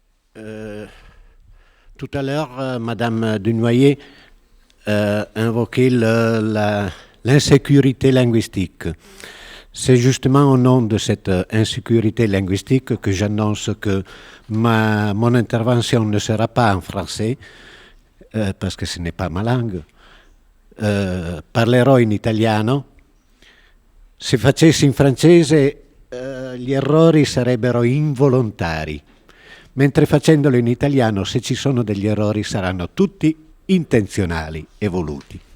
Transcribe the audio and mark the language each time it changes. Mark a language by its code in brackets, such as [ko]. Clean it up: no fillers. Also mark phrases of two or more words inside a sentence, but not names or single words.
[fr] Tout à l'heure, Madame Dunoyer invoquait l'insécurité linguistique. C'est justement au nom de cette insécurité linguistique que j'annonce que mon intervention ne sera pas en français, parce que ce n'est pas ma langue. [it] Parlerò in italiano. Se facessi in francese gli errori sarebbero involontari, mentre facendolo in italiano, se ci sono degli errori, saranno tutti intenzionali e voluti.